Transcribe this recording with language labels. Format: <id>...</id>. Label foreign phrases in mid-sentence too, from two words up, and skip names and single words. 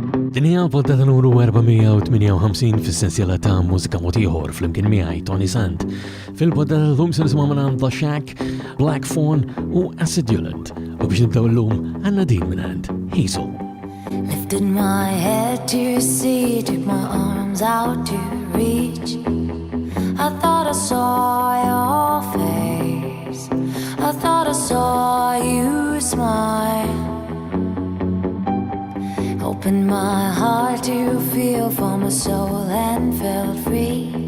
<mt>Din hija l-poddata numru 458 fis-sensiela ta' Mużika mod ieħor flimkien miegħi Toni Sant. Fil-poddata llum se nisimgħu minn The Shack, Black Fawn u Acidulant. U biex nibdew illum għandna din minn Hazel.</mt> <en>Lifted my head to see, took my arms out to reach. I thought I saw your face, I thought I saw you smile. Opened my heart to feel for my soul and felt free.</en>